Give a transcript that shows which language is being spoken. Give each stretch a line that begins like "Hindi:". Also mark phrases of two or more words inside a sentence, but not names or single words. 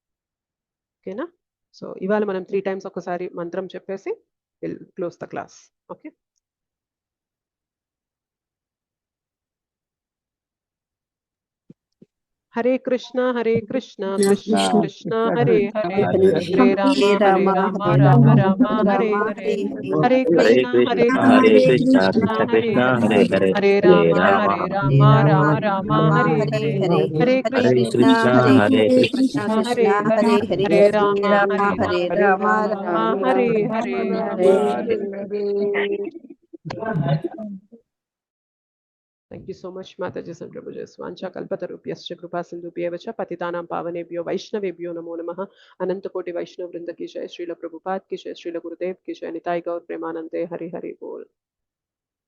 Telugu: ఓకేనా? సో ఇవాళ మనం 3 times ఒకసారి మంత్రం చెప్పేసి
English: will close the class.
Sanskrit: ఓకే, హరే కృష్ణ కృష్ణ కృష్ణ హరే హరే హరే రామ రామ రామ హరే హరే హరే కృష్ణ కృష్ణ హరే హరే రామ రామ హరే హరే హరే కృష్ణ హరే హరే హరే రామ హరే హరే.
English: Thank you so much, Mataji and Prabhuji.
Sanskrit: स्वाञ्च कल्पतरुभ्यश्च कृपा सिन्धुभ्येव च पतितानां पावनेभ्यो वैष्णवेभ्यो नमो नमः.
Hindi: अनन्तकोटि वैष्णव वृन्द की जय, श्रील प्रभुपाद की जय, श्रील गुरुदेव की जय, निताई गौर प्रेमानन्दे, हरि हरि बोल.